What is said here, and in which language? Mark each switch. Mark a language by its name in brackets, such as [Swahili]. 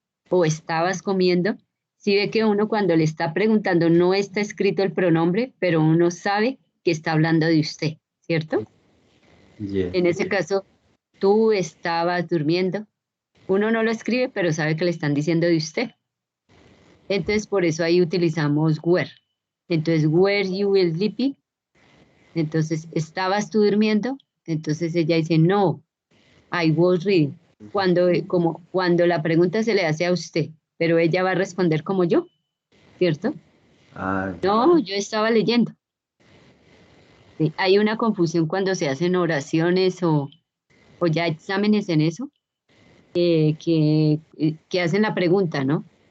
[Spanish] o estabas comiendo, si ve que uno cuando le está preguntando no está escrito el pronombre, pero uno sabe que está hablando de usted, ¿cierto? [English] Yes. [Spanish] En ese caso, tú estabas durmiendo. Uno no lo escribe, pero sabe que le están diciendo de usted. Entonces, por eso ahí utilizamos were. [English] Entonces, were you sleeping? [Spanish] Entonces, ¿estabas tú durmiendo? Entonces ella dice, no, [English] I was reading. [Spanish] Cuando la pregunta se le hace a usted, pero ella va a responder como yo, ¿cierto? Ah, No, yo estaba leyendo. Sí, hay una confusión cuando se hacen oraciones o ya exámenes en eso, que hacen la pregunta, ¿no?